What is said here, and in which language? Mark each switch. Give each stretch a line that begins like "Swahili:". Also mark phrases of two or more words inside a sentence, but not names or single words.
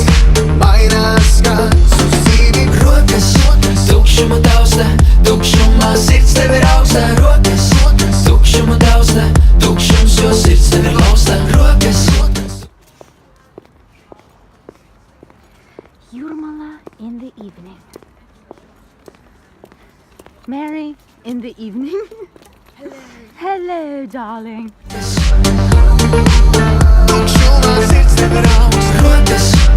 Latvian: Mainās kā susīvi. Rokas, tukšuma tausta, tukšumā sirds tev ir augsta. Rokas, tukšuma tausta, tukšums, jo sirds tev ir lausta. Rokas,
English: Jurmala in the evening. Mary in the evening. Hello. Hello, darling.
Latvian: tukšumā sirds tev ir augsta. Rokas,